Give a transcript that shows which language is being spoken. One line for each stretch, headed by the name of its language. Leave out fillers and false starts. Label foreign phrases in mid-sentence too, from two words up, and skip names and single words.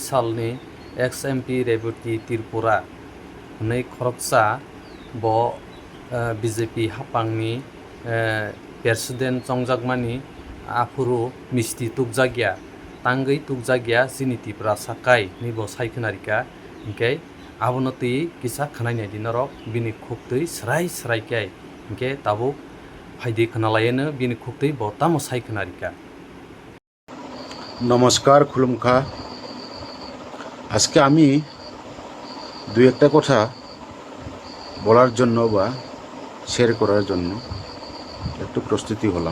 Kok Borok: salni ex-MP Reboti Tripura hwnwi khoroksa bo BJP hapangni president chongjakmani afuru misti tukjakya tangui tukjakya chini Tripura sakai ni bo saikhnarika hingke abono tui kisa khwnainai di norok bini khuktui srai srai kai hingke tabuk ফাইদি খনালায়েনো বিনি খুকতেই বতামো সাইখনারিকা। নমস্কার খুলুমখা।
Bangla: আজকে আমি দুই একটা কথা বলার জন্য বা শেয়ার করার জন্য একটু প্রস্তুতি হলাম।